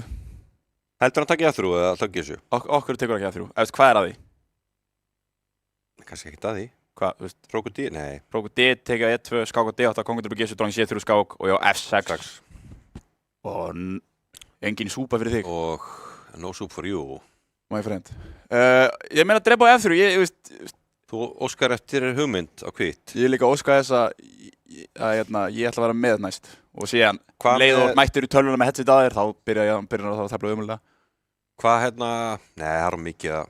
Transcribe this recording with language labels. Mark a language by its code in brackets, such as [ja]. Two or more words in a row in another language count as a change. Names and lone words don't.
[is] Heldur hann takið F3 eða takið G7? Okkur tekur ekki F3. Hvað er að því? Kannski ekkert að því. Hvað, þú veist? Rókur D? Nei. Rókur D, tekið E2, skák á D8, kongur upp í G7, dróning C3 skák og já, F6. Og engin súpa fyrir þig. [en] Og no soup for you. My friend. [is] Ég meina að drepa á F3, ég veist... Þú óskar eftir hugmynd á hvitt. Ég líka óskar þess að ég ætla að vera með næst. Og síðan, leið og mættur í tölvuna með headset að þér, þá byrjar það að tefla umhverjulega. Hvað hérna... Nei, það er mikið að...